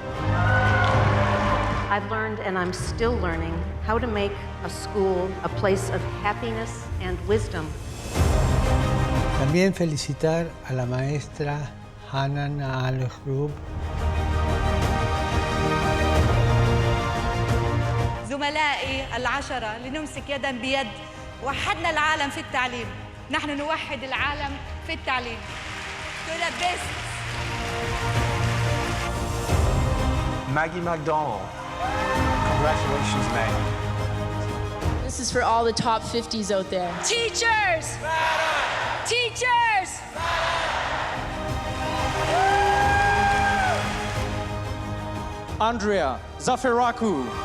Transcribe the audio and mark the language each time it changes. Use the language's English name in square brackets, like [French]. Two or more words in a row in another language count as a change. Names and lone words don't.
[English] I've learned, and I'm still learning, how to make a school a place of happiness and wisdom. [Spanish] También felicitar a la maestra Hanan Al-Hrub. [Arabic] زملائي العشرة لنمسك يداً بيد وحدنا العالم في التعليم. نحن نوحد العالم في التعليم. [English] To the best. Maggie McDonald. Congratulations, Maggie. This is for all the top 50s out there. Teachers! Teachers! Andrea Zafiraku.